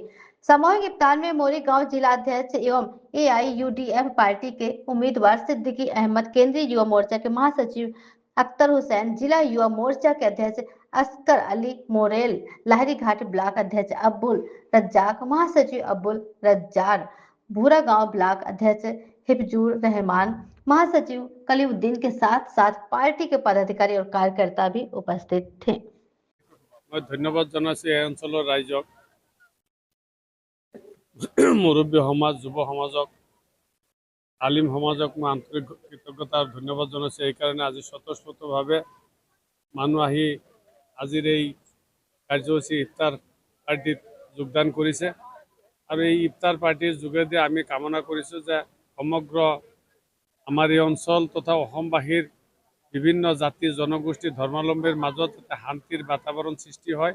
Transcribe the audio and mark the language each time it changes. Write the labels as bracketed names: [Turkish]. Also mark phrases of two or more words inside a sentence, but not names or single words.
[Hindi] सामूहिक इफ्तार में मोरीगांव जिलाध्यक्ष एवं एआईयूडीएफ पार्टी के उम्मीदवार सिद्दीकी अहमद, केंद्रीय युवा मोर्चा के महासचिव अख्तर हुसैन, जिला युवा मोर्चा के अध्यक्ष असगर अली मोरेल, लाहिरी घाट ब्लॉक अध्यक्ष अब्दुल रज्जाक, महासचिव अब्दुल रज्जार, भूरा गांव ब्लॉक अध्यक्ष हिफजुर रहमान, महासचिव कलीउद्दीन के साथ साथ पार्टी के पदाधिकारी और कार्यकर्ता भी उपस्थित थे। [Assamese] মই ধন্যবাদ জনাইছো এই অঞ্চলৰ ৰাইজক, মুৰব্বী সমাজ, যুৱ সমাজক, আলিম সমাজক মই আন্তৰিক কৃতজ্ঞতা আৰু ধন্যবাদ জানাইছো। এই কাৰণে আজি স্বতঃস্ফূৰ্তভাৱে মানুহ আহি আজিৰ এই কাৰ্যসূচী ইফতাৰ পাৰ্টিত যোগদান কৰিছে আৰু এই ইফতাৰ পাৰ্টিৰ যোগেদি আমি কামনা কৰিছোঁ যে সমগ্ৰ আমাৰ এই অঞ্চল তথা অসমবাসীৰ বিভিন্ন জাতি জনগোষ্ঠী ধৰ্মাৱলম্বীৰ মাজত এটা শান্তিৰ বাতাবৰণ সৃষ্টি হয়।